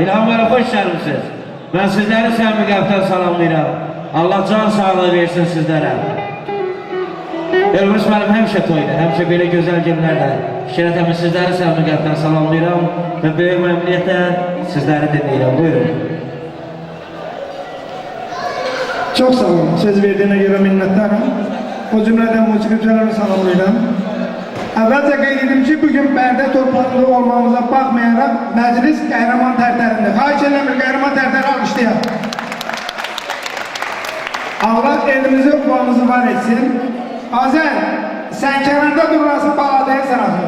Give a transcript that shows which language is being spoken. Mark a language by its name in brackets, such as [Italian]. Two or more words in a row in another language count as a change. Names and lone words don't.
[Azerbaijani] İlham müəllim, xoş gəlmişsiniz. Mən sizləri səmimi qəlbdən salamlayıram. Allah can sağlığı versin sizlərə. Elbrus müəllim həmişə toyda, həmişə belə gözəl günlərdə. Fikrət əmi, sizləri səmimi qəlbdən salamlayıram və böyük məmnuniyyətlə sizləri dinləyirəm. Buyurun. [Turkish] Çok sağ olun. Söz verdiğine göre minnettarım. O cümleden musikimcilerimi salamlayıram. [Azerbaijani] Əvvəlcə qeyd edim ki, bugün Bərdə torpağında olmamıza baxmayaraq məclis qəhrəman tərtərində. Xahiş edirəm bir qəhrəman tərtəri alqışlayaq. Allah elimizi, quvamızı var etsin. Azər, sən kənarda dururasın, bağladayı sən atın.